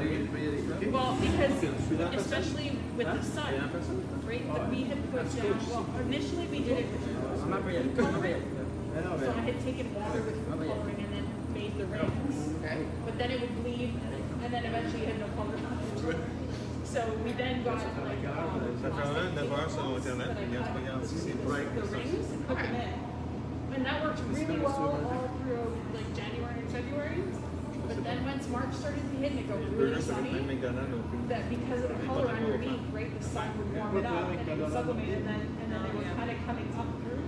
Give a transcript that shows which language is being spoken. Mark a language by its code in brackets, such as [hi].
[en] Well, because especially with the sun, right? That we had put down. Well, initially we did it with coloring. So I had taken water with food coloring and then made the rings. But then it would bleed, and then eventually you had no color. So we then got like [fr] Ça fait 9 heures sur Internet, regarde si c'est [en] the rings and put them in. And that worked really well all through like January and February. But then once March started to hit and it got really sunny, that because of the color underneath, right, the sun would warm it up and it would sublimate, and then they were kind of coming up through.